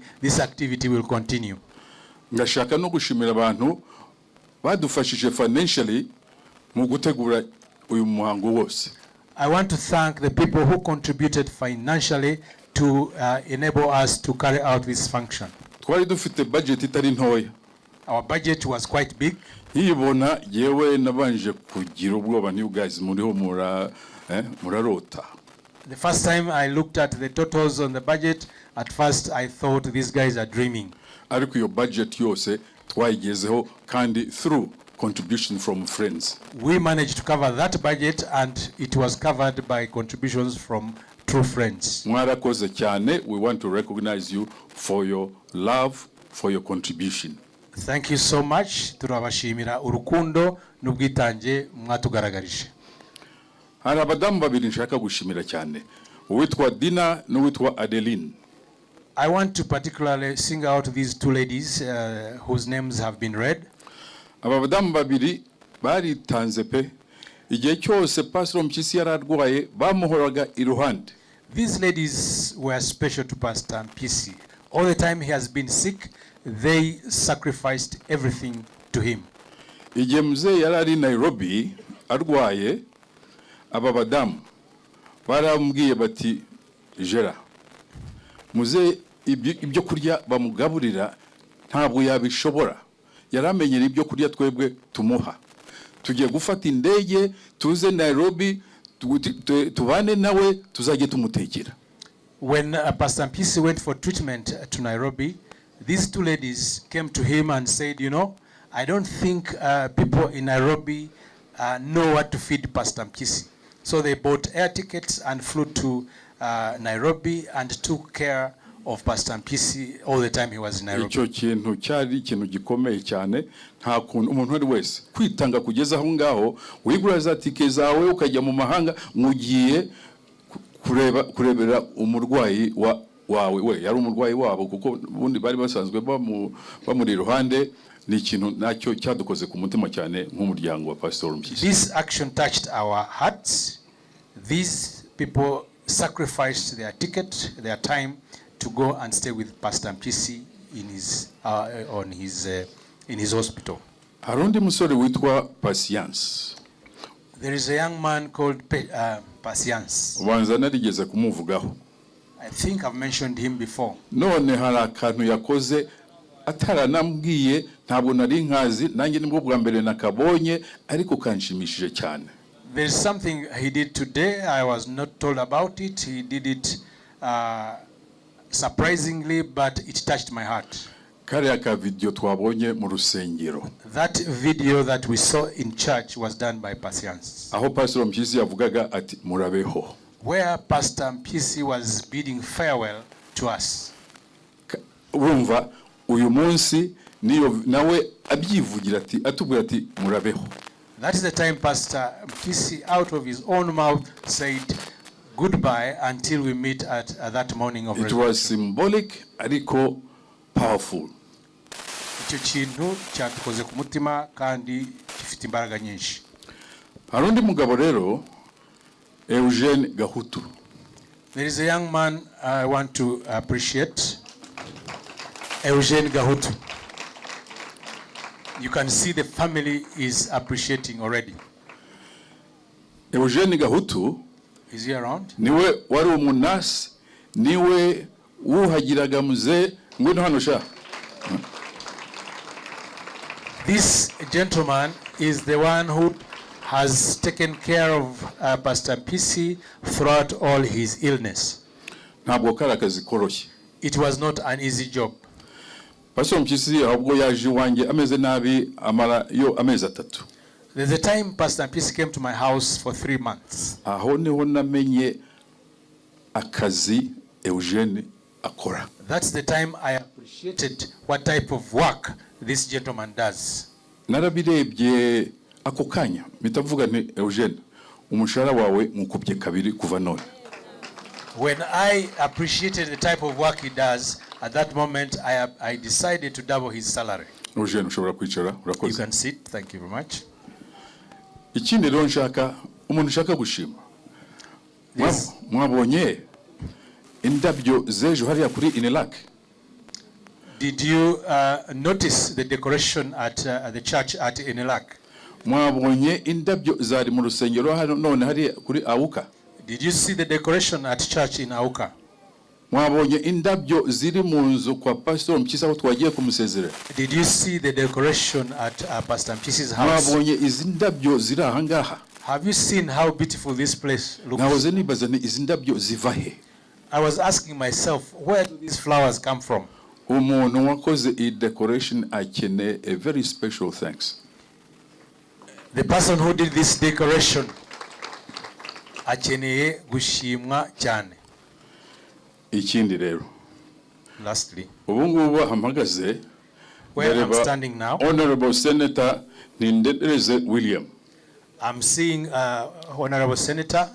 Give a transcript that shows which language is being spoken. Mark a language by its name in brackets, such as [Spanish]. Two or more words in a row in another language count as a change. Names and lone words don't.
[English] This activity will continue. [Kinyarwanda] Ngashaka no gushimira abantu badufashije financially mu gutegura uyu muhango wose. [English] I want to thank the people who contributed financially to enable us to carry out this function. [Kinyarwanda] Twari dufite budget itari ntoya. [English] Our budget was quite big. [Kinyarwanda] Yibona yewe nabanje kugira ubwoba ni [English] you guys [Kinyarwanda] muriho murarota. [English] The first time I looked at the totals on the budget, At first, I thought these guys are dreaming. [Kinyarwanda] ariko iyo budget yose twayigezeho kandi [English] through contribution from friends. We managed to cover that budget, and it was covered by contributions from true friends. [Kinyarwanda] Mwarakoze cyane. [English] We want to recognize you for your love, for your contribution. Thank you so much. [Kinyarwanda] Turabashimira urukundo n'ubwitange mwatugaragarije. Hari abadamu babiri nshaka gushimira cyane, uwitwa Dina n'uwitwa Adeline. [English] I want to particularly sing out these two ladies whose names have been read. [Kinyarwanda] Aba badamu babiri baritanze pe, igihe cyose Pastor Mpyisi yararwaye bamuhoraga iruhande. [English] These ladies were special to Pastor Mpyisi. All the time he has been sick, they sacrificed everything to him. [Kinyarwanda] Igihe mzee yari ari Nairobi arwaye, aba badamu barambwiye bati Jera, mzee ibyo kurya bamugaburira ntabwo yabishobora, yaramenyera ibyo kurya twebwe tumuha. Tugiye gufata indege tuze Nairobi tubane nawe tuzajye tumutekera. [English] When Pastor Mpyisi went for treatment to Nairobi, these two ladies came to him and said, you know, I don't think people in Nairobi know what to feed Pastor Mpyisi. So they bought air tickets and flew to Nairobi and took care of Pastor Mpyisi all the time he was in Nairobi. [Kinyarwanda] Icyo kintu cyari ikintu gikomeye cyane, nta kuntu umuntu ari wese kwitanga kugeza aho ngaho wigura za tike zawe ukajya mu mahanga mugiye kurebera umurwayi wawe. We yari umurwayi wabo kuko ubundi bari basanzwe bamuri iruhande. Ni ikintu nacyo cyadukoze ku mutima cyane nk'umuryango wa Pastor Mpyisi. [English] This action touched our hearts. These people sacrificed their ticket, their time to go and stay with Pastor Mpyisi in his hospital. [Kinyarwanda] Hari undi musore witwa Patience. [English] There is a young man called Patience. [Kinyarwanda] Ubanza narigeze kumuvugaho. [English] I think I've mentioned him before. [Kinyarwanda] None hari akantu yakoze ataranambwiye, ntabwo nari nkazi, nanjye nibwo bwa mbere nakabonye, ariko kanshimishije cyane. [English] There is something he did today. I was not told about it. He did it surprisingly, but it touched my heart. [Kinyarwanda] Kariya ka video twabonye mu rusengero. [English] That video that we saw in church was done by Patience. [Kinyarwanda] Aho Pastor Mpyisi yavugaga ati murabeho. [English] Where Pastor Mpyisi was bidding farewell to us. [Kinyarwanda] Urumva uyu munsi niyo nawe abyivugira ati atubwira ati murabeho. [English] That is the time Pastor Mpyisi out of his own mouth said goodbye until we meet at that morning of resurrection. It was symbolic ariko powerful. [Kinyarwanda] Icyo kintu cyatukoze ku mutima kandi gifite imbaraga nyinshi. Hari undi mugabo rero Eugene Gahutu. [English] There is a young man I want to appreciate. Eugene Gahutu. You can see the family is appreciating already. Eugene Gahutu. Is he around? [Kinyarwanda] Niwe wari umunasi, niwe wuhagiraga mzee ngwino hano sha. [English] This gentleman is the one who has taken care of Pastor Mpyisi throughout all his illness. [Kinyarwanda] Ntabwo kari akazi koroshye. [English] It was not an easy job. [Kinyarwanda] Pastor Mpyisi ahubwo yaje wanjye ameze nabi amara yo amezi 3. [English] There's a time Pastor Mpyisi came to my house for 3 months. [Kinyarwanda] Aho niho namenye akazi Eugene akora. [English] That's the time I appreciated what type of work this gentleman does. [Kinyarwanda] Narabirebye ako kanya mitavuga nti Eugene umushahara wawe nkukubye kabiri kuva none. [English] When I appreciated the type of work he does, at that moment I decided to double his salary. [Kinyarwanda] Eugene ushobora kwicara urakoze. [English] You can sit. Thank you very much. [Kinyarwanda] Ikindi rero nshaka umuntu ushaka gushima. [English] Yes. [Kinyarwanda] Mwabonye indabyo zejo hariya kuri Inelak. [English] Did you notice the decoration at the church at Inelak? [Kinyarwanda] Mwabonye indabyo zari mu rusengero hano none hariya kuri Auka. [English] Did you see the decoration at church in Auka? [Kinyarwanda] Mwabonye indabyo ziri mu nzu kwa Pastor Mpyisi aho twagiye kumusezerera. [English] Did you see the decoration at Pastor Mpyisi's house? [Kinyarwanda] Mwabonye izi ndabyo ziri aha ngaha. [English] Have you seen how beautiful this place looks? [Kinyarwanda] Nahoze nibaza ni izi ndabyo ziva he? [English] I was asking myself, where do these flowers come from? [Kinyarwanda] umuntu wakoze iyi decoration akeneye [English] a very special thanks. The person who did this decoration [Kinyarwanda] akeneye gushimwa cyane. Ikindi rero, [English] Lastly, [Kinyarwanda] ubu ngubu ahamagaze [English] where I'm [Kinyarwanda] ndareba [English] standing now, Honorable Senator Nindereze William I'm seeing Honorable Senator.